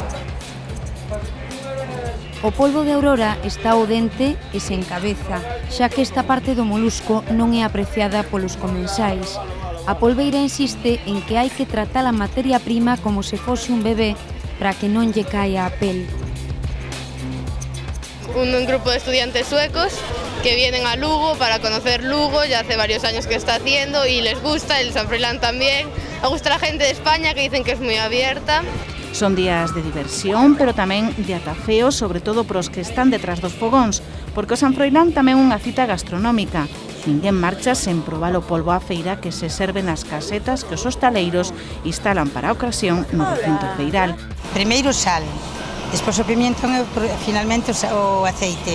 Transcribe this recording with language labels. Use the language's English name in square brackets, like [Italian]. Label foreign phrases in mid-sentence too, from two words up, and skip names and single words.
[Galician] O polvo de aurora está ao dente e sen cabeza, xa que esta parte do molusco non é apreciada polos comensais. A polveira insiste en que hai que tratar a materia prima como se fose un bebé para que non lle caia a pel. [Spanish] Un grupo de estudiantes suecos que vienen a Lugo para conocer Lugo, ya hace varios años que está haciendo y les gusta, el San Froilán también. Me gusta la gente de España que dicen que es muy abierta. [Galician] Son días de diversión, pero tamén de atafeo, sobre todo pros que están detrás dos fogóns, porque o San Froilán tamén é unha cita gastronómica. Ninguén marcha sen probar o polvo á feira que se serve nas casetas que os hostaleiros instalan para a ocasión no recinto feiral. Primeiro sal, despois o pimiento e finalmente o aceite.